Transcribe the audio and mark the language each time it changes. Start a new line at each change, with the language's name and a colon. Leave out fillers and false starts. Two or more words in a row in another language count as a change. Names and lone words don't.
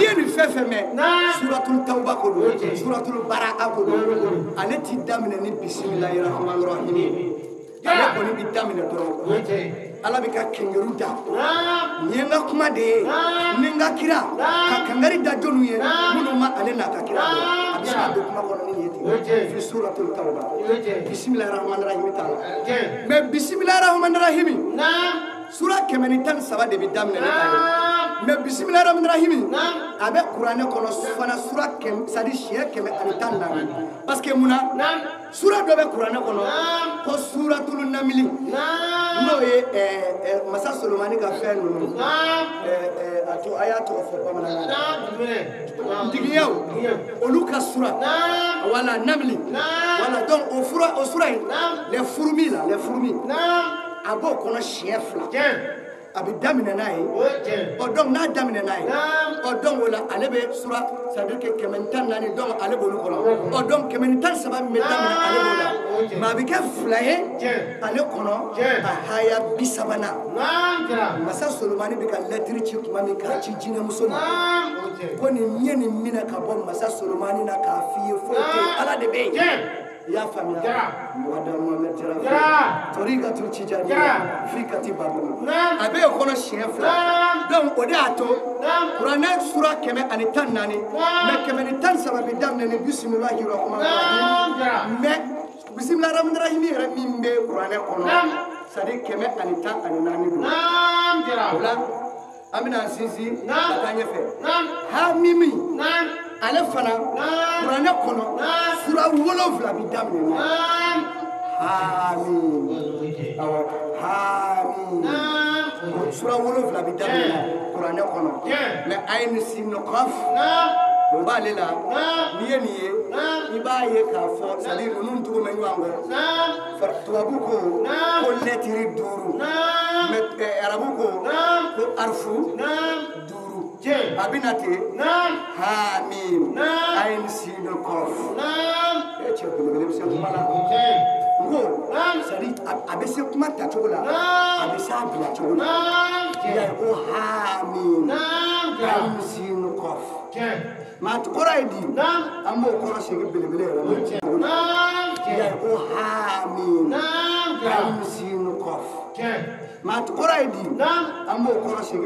Bambara: ye nin fɛn fɛn mɛn
Arabic: سورة التوبة
Bambara: ko don
Arabic: سورة براءة
Bambara: ko don ale t'i daminɛ ni
Arabic: بسم الله الرحمن الرحيم
Bambara: ale kɔni b'i daminɛ dɔrɔn ala bɛ ka kɛngɛru da nin ye n ka kuma de ye ni n ka kira ka kangari da jɔnw ye minnu ma ale n'a ka kira dɔn a bɛ se ka don kuma kɔnɔ ni ye ten fi
Arabic: سورة التوبة بسم الله الرحمن الرحيم
Bambara: t'a la mais
Arabic: بسم الله الرحمن الرحيم
Bambara: sura 113 de bi daminɛ ni a ye mais
Arabic: بسم الله الرحمن الرحيم
Bambara: a bɛ kuranɛ kɔnɔ fana sura
French: c'est-à-dire
Bambara: siɲɛ 114
French: parce que
Bambara: mun na sura dɔ bɛ kuranɛ kɔnɔ ko
Arabic: سورة النمل
Bambara: n'o ye masa solomani ka fɛn ninnu a to a y'a tɔgɔ fɔ bamanankan na digiyaw olu ka sura wala namli wala donc o sura in
French: les fourmis
Bambara: là
French: les fourmis
Bambara: a b'o kɔnɔ siɲɛ 2 a bɛ daminɛ n'a ye o donc n'a daminɛ n'a ye o donc o la ale bɛ sura
French: c'est à dire que
Bambara: 114 donc ale b'olu kɔnɔ o donc 113 min bɛ daminɛ ale b'o la mais a bɛ kɛ 2 ye ale kɔnɔ a haya 30nan masa solomani bɛ ka lɛtiri ci tuma min k'a ci jinɛmuso ma ko nin ye nin minɛ ka bɔ masa solomani na k'a f'i ye foyi tɛ yen ala de bɛ yen. Ya faamuya Mouhadam Mohamed Jaraaf Torikatul Tijaniya fi kati babu a bɛ yen kɔnɔ siɲɛ 2 donc o de y'a to kuranɛ sura 114 mais 113 bɛ daminɛ ni
Arabic: بسم الله الرحمن الرحيم
Bambara: mais
Arabic: بسم الله الرحمن الرحيم
Bambara: yɛrɛ min bɛ kuranɛ kɔnɔ
French: c'est à dire
Bambara: 114 don o la an bɛna sinsin ka taa ɲɛfɛ hamimi ale fana kuranɛ kɔnɔ sura 7 bi daminɛ hamim awɔ hamim sura 7 bi daminɛ kuranɛ kɔnɔ mais
Arabic: عين سين قاف
Bambara: o b'ale la n'i ye nin ye i b'a ye k'a fɔ
French: c'est à dire
Bambara: ninnu tugu bɛ ɲɔgɔn kɔ tubabu ko lɛtiri 5 mais arabu ko arfu 5 a bɛna ten
Arabic: حم عين سين قاف
Bambara: cɛ belebele bɛ se kuma la n ko
French: c'est à dire
Bambara: a bɛ se kuma tacogo la a bɛ se a bila cogo la i y'a ye ko
Arabic: حم عين سين قاف
Bambara: maa kɔrɔ ye di an b'o kɔrɔ segin belebele yɛrɛ ma i y'a ye ko
Arabic: حم عين سين قاف
Bambara: maa kɔrɔ ye di an b'o kɔrɔ segin